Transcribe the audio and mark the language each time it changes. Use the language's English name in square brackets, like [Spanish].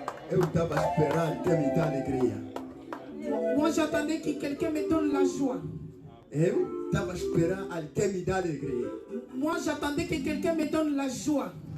[Portuguese] Eu estava esperando que me dá alegria. [French] Moi, j'attendais que quelqu'un me donne la joie. [Portuguese] Eu estava esperando alguém me dar alegria. [French] Moi, j'attendais que quelqu'un me donne la joie.